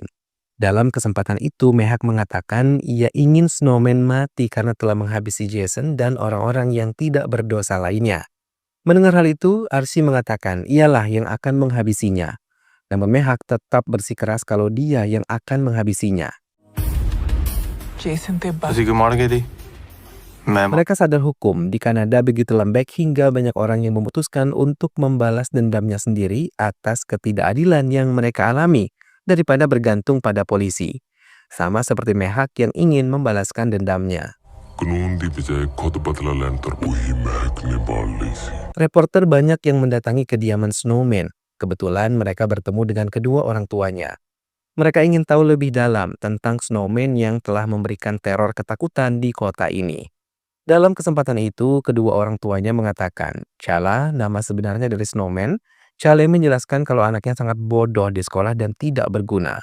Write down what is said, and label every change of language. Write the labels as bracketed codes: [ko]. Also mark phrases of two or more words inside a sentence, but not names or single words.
[id] Dalam kesempatan itu, Mehak mengatakan ia ingin Snowman mati karena telah menghabisi Jason dan orang-orang yang tidak berdosa lainnya. Mendengar hal itu, Arsi mengatakan ialah yang akan menghabisinya. Namun Mehak tetap bersikeras kalau dia yang akan menghabisinya. [hi] किसी को मार के दी मैं [id] Mereka sadar hukum di Kanada begitu lembek hingga banyak orang yang memutuskan untuk membalas dendamnya sendiri atas ketidakadilan yang mereka alami daripada bergantung pada polisi. Sama seperti Mehak yang ingin membalaskan dendamnya. [pa] ਕਾਨੂੰਨ ਦੀ ਬਜਾਏ ਖੁਦ ਬਦਲਾ ਲੈਣ ਤੋਂ ਉਹੀ ਮਹਿਕ ਨੇ ਬਾਲ ਲਈ ਸੀ [id] Reporter banyak yang mendatangi kediaman Snowman. Kebetulan mereka bertemu dengan kedua orang tuanya. Mereka ingin tahu lebih dalam tentang Snowman yang telah memberikan teror ketakutan di kota ini. Dalam kesempatan itu, kedua orang tuanya mengatakan, Chala, nama sebenarnya dari Snowman, Chale menjelaskan kalau anaknya sangat bodoh di sekolah dan tidak berguna.